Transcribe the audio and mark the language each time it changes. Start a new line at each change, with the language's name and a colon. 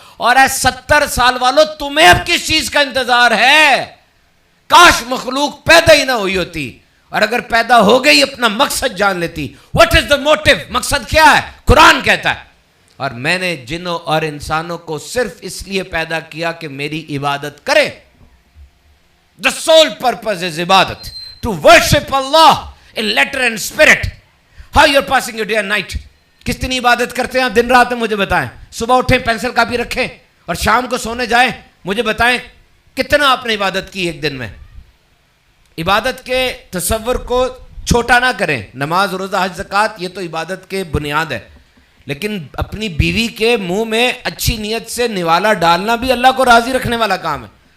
Urdu: اور اے 70 سال والو تمہیں اب کس چیز کا انتظار ہے؟ کاش مخلوق پیدا ہی نہ ہوئی ہوتی, اور اگر پیدا ہو گئی اپنا مقصد جان لیتی.
English: What is the motive?
Urdu: مقصد کیا ہے؟ قرآن کہتا ہے, اور میں نے جنوں اور انسانوں کو صرف اس لیے پیدا کیا کہ میری عبادت کرے.
English: The sole purpose is عبادت. To worship Allah in letter and spirit. How you are passing your day and night?
Urdu: کتنی عبادت کرتے ہیں آپ دن رات میں؟ مجھے بتائیں. صبح اٹھیں پینسل کاپی رکھیں اور شام کو سونے جائیں, مجھے بتائیں کتنا آپ نے عبادت کی ایک دن میں. عبادت کے تصور کو چھوٹا نہ کریں. نماز, روزہ, حج, زکوٰۃ یہ تو عبادت کے بنیاد ہے, لیکن اپنی بیوی کے منہ میں اچھی نیت سے نوالا ڈالنا بھی اللہ کو راضی رکھنے والا کام ہے.